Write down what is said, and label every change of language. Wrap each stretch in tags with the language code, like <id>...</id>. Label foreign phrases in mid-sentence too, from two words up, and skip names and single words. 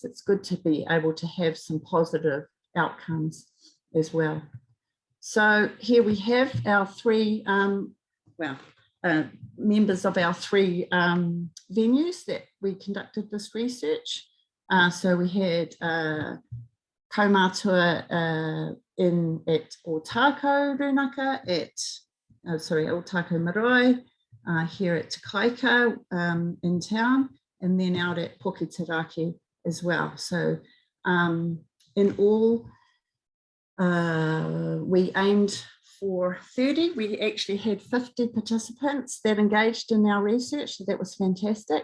<en>It's good to be able to have some positive outcomes as well. So here we have our three, members of our three venues that we conducted this research. So we had kaumātua at Otago Rūnaka, Otago Marae, here at Te Kaika in town, and then out at Pokitaraki as well. So in all, we aimed for 30. We actually had 50 participants that engaged in our research, so that was fantastic.</en>